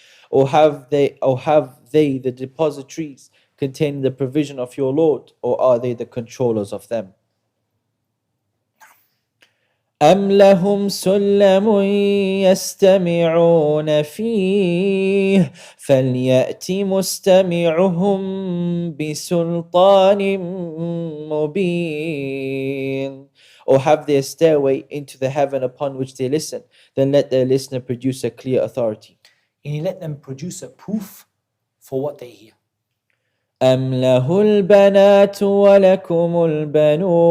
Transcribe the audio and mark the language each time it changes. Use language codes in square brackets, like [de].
[en] Or have they the depositories containing the provision of your Lord, or are they the controllers of them? [ar] أم لهم سلم يستمعون فيه فليأت مستمعهم بسلطان مبين. [en] Or have they a stairway into the heaven upon which they listen? Then let their listener produce a clear authority. And let them produce a proof for what they hear. [ar] أم له البنات ولكم البنون?